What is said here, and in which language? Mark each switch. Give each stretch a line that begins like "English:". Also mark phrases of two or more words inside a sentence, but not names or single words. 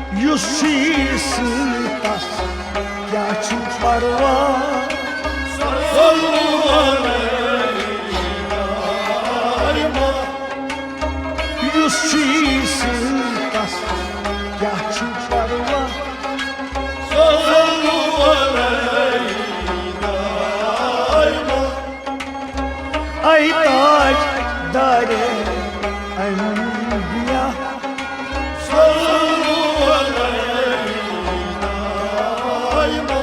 Kashmiri: युस तस क्या छु परवाह
Arabic: صلوا عليه دائما
Kashmiri: युस तस क्या छु परवाह
Arabic: صلوا عليه دائما
Turkish: ay tac dare enbiya
Arabic: صلوا عليه دائما